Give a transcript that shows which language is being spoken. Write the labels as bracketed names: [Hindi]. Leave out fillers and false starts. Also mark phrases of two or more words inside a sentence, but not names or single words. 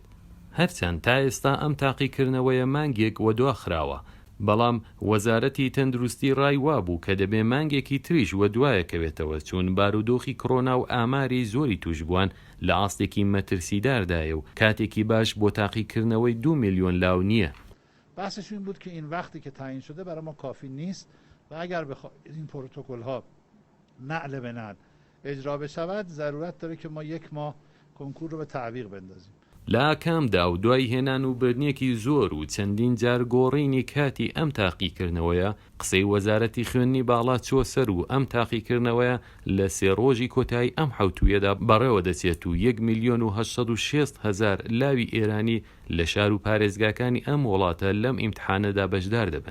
[Central Kurdish] هەرچەند تا ئێستا ئەم تاقیکردنەوەیە مانگێک وەدوا خراوە، بەڵام وەزارەتی تەندروستی ڕای وابوو کە دەبێ مانگێکی تریش وەدوایەکەوێتەوە، چون بارودۆخی کۆڕۆنا و ئاماری زۆری توش بووان لە ئاستێکی مەترسیداردایە و کاتێکی باش بۆ تاقیکردنەوەی 2 میلیۆن لاو نییە. [Persian] بحثش این بود که این وقتی که تعیین شده برای ما کافی نیست و اگر این پروتکل ها نعل به نعل اجرا بشود ضرورت داره که ما 1 ماه کنکور رو به تعویق بندازیم. [Central Kurdish] لا کامدا و دوای هێنان و بردنێکی زۆر و چەندین جار گۆڕینی کاتی ئەم تاقیکردنەوەیە قسەی وەزارەتی خوێندنی باڵا چۆ سەر و ئەم تاقیکردنەوەیە لە 3 ڕۆژی کۆتایی ئەم حوتویەدا بەڕێوە دەچێت و 1,860,000 لاوی ئێرانی لە شار و پارێزگاکانی ئەم وڵاتە لەم ئیمتحانەدا بەشدار دەبن.